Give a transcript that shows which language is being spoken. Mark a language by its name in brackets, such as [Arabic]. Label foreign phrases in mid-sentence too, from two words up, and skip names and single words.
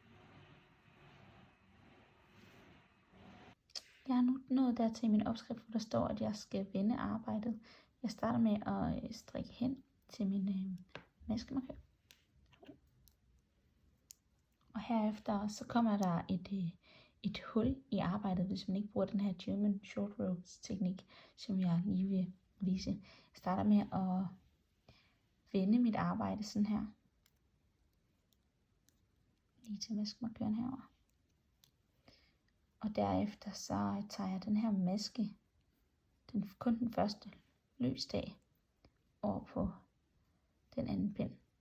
[Danish] Jeg har nu nået dertil i min opskrift, hvor der står, at jeg skal vende arbejdet. Jeg starter med at strikke hen til min maskemarkør. Og herefter så kommer der et hul i arbejdet, hvis man ikke bruger den her [English] German short rows [Danish] teknik, som jeg lige vil vise. Jeg starter med at vende mit arbejde sådan her. Lige til maskemarkøren herover. Og derefter så tager jeg den her maske, kun den første løsdag, over på den anden pind.